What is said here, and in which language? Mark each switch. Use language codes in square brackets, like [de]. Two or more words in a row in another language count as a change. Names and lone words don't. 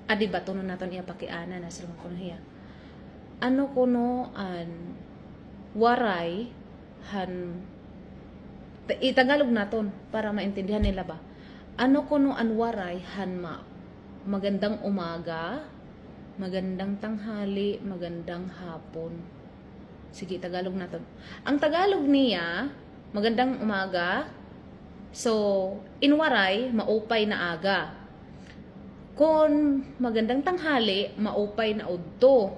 [war] Adi ba tuno naton iya pakiana na sila kuno hiya. Ano kuno an waray han itagalog naton para maintindihan nila ba. Ano kuno an waray han [tl] magandang umaga, magandang tanghali, magandang hapon. [war] Sige, Tagalog naton. Ang Tagalog niya, [tl] magandang umaga. [war] So, inwaray, maupay na aga. Kung [tl] magandang tanghali, [war] maupay na udto.